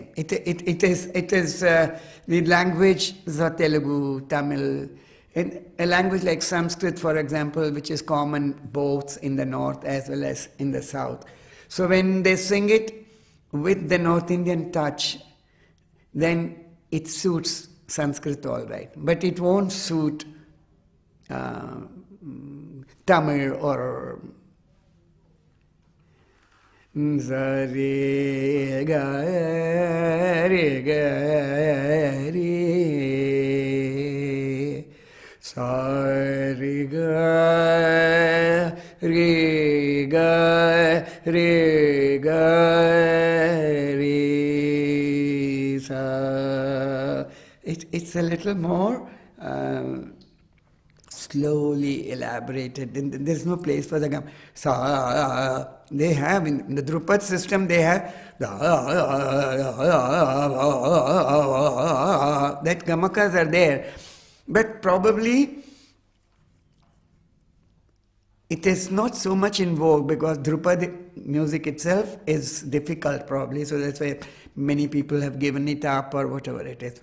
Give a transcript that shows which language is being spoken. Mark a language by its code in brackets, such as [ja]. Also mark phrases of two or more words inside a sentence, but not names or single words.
[en] It is the language is Telugu, Tamil, and a language like Sanskrit, for example, which is common both in the north as well as in the south. So when they sing it with the North Indian touch, then it suits Sanskrit all right, but it won't suit Tamil or re ga re sa re ga re ga re sa. It's a little more slowly elaborated. There's no place for the gam. Sa, they have in the Drupad system, they have that gamakas are there, but probably it is not so much in vogue because Drupad music itself is difficult probably, so that's why many people have given it up or whatever it is.